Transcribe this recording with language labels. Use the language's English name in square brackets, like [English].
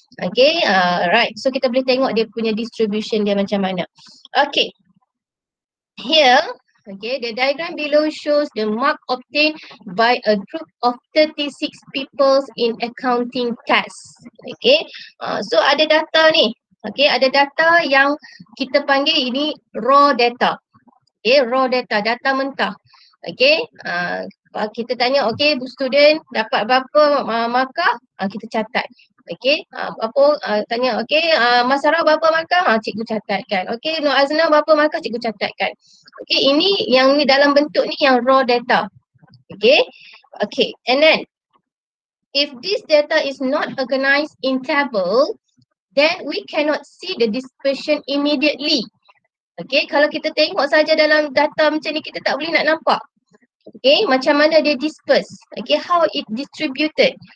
[Malay] Okay, right. So, kita boleh tengok dia punya distribution dia macam mana. Okay. [English] Here, okay, the diagram below shows the mark obtained by a group of 36 people in accounting task. [Malay] Okay, so ada data ni. Okay, ada data yang kita panggil ini raw data. Okay, raw data, data mentah. Okay, kita tanya, okay, student dapat berapa markah? Kita catat. Okay, tanya, okay, Mas Sarah berapa markah? Cikgu catatkan. Okay, Nur Azna berapa markah? Cikgu catatkan. Okay, ini yang ni dalam bentuk ni yang raw data. [English] Okay, okay, and then if this data is not organized in table, then we cannot see the dispersion immediately. [Malay] Okay, kalau kita tengok saja dalam data macam ni, kita tak boleh nak nampak. Okay, macam mana dia disperse. Okay, [English] how it distributed.